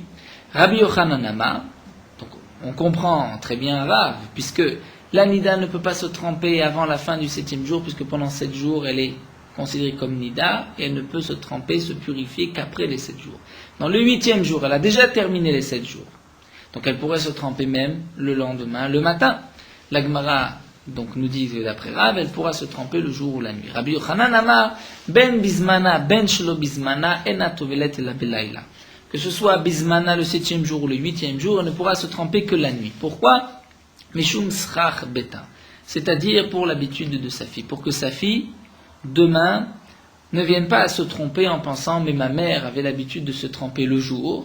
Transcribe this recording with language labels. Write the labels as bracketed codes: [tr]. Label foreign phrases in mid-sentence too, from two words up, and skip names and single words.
[he] רבי יוחנן אמר, [fr] on comprend très bien Rav, puisque la Nida ne peut pas se tremper avant la fin du 7e jour, puisque pendant 7 jours, elle est considérée comme Nida, et elle ne peut se tremper, se purifier qu'après les 7 jours. Dans le 8e jour, elle a déjà terminé les 7 jours. Donc elle pourrait se tremper même le lendemain, le matin. La Gemara donc, nous dit d'après Rav, elle pourra se tremper le jour ou la nuit. [he] רבי יוחנן אמר בין בזמנה בין שלא בזמנה אינה טובלת אלא בלילה. [fr] Que ce soit bismana le 7e jour ou le 8e jour, elle ne pourra se tremper que la nuit. Pourquoi? [he] משום סרך בתה. [fr] C'est-à-dire pour l'habitude de sa fille. Pour que sa fille, demain, ne vienne pas à se tromper en pensant, mais ma mère avait l'habitude de se tremper le jour.